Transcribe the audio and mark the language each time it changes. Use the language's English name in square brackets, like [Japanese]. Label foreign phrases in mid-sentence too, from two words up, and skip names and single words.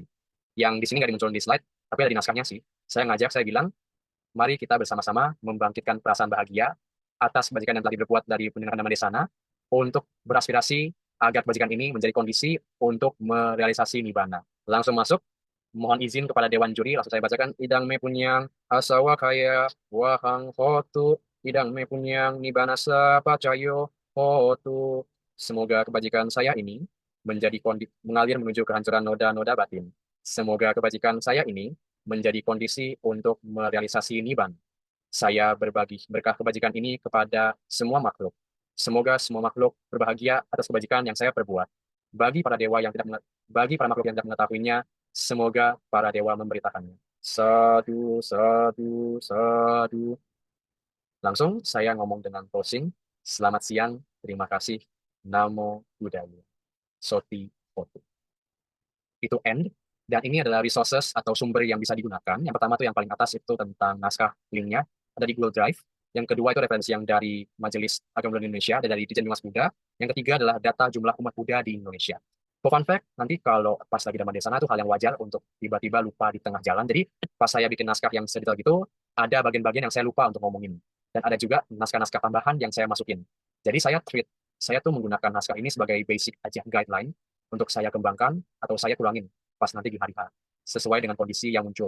[Indonesian] Yang di sini nggak dimunculkan di slide, tapi ada di naskahnya sih. Saya bilang, mari kita bersama-sama membangkitkan perasaan bahagia atas kebajikan yang telah diperbuat dari pendengaran [Pali] Dhamma Desana [Indonesian] untuk beraspirasi agar kebajikan ini menjadi kondisi untuk merealisasi nibbana. Langsung masuk, mohon izin kepada Dewan Juri, langsung saya bacakan. [Pali] Idang me punyang asawa kaya wahang hotu, idang me punyang nibbana sapacayo hotu. [Indonesian] Semoga kebajikan saya ini mengalir menuju kehancuran noda-noda batin. Semoga kebajikan saya ini menjadi kondisi untuk merealisasi nibbana. Saya berbagi berkah kebajikan ini kepada semua makhluk. Semoga semua makhluk berbahagia atas kebajikan yang saya perbuat. Bagi para makhluk yang tidak mengetahuinya, semoga para dewa memberitakannya. [Pali] Sadu, sadu, sadu. [Indonesian] Langsung saya ngomong dengan closing. Selamat siang, terima kasih. [Pali] Namo Buddhaya. Soti Hotu. [Indonesian] Itu end. Dan ini adalah resources atau sumber yang bisa digunakan. Yang pertama tuh yang paling atas itu tentang naskah linknya. Ada di Google Drive. Yang kedua itu referensi yang dari Majelis Agama Buddha Indonesia, ada dari Ditjen Bimas Buddha. Yang ketiga adalah data jumlah umat Buddha di Indonesia. [English] For fun fact, [Indonesian] nanti kalau pas lagi zaman di sana itu hal yang wajar untuk tiba-tiba lupa di tengah jalan. Jadi pas saya bikin naskah yang sedetail gitu, ada bagian-bagian yang saya lupa untuk ngomongin. Dan ada juga naskah-naskah tambahan yang saya masukin. Jadi saya tuh menggunakan naskah ini sebagai basic aja guideline untuk saya kembangkan atau saya kurangin pas nanti di hari H, sesuai dengan kondisi yang muncul.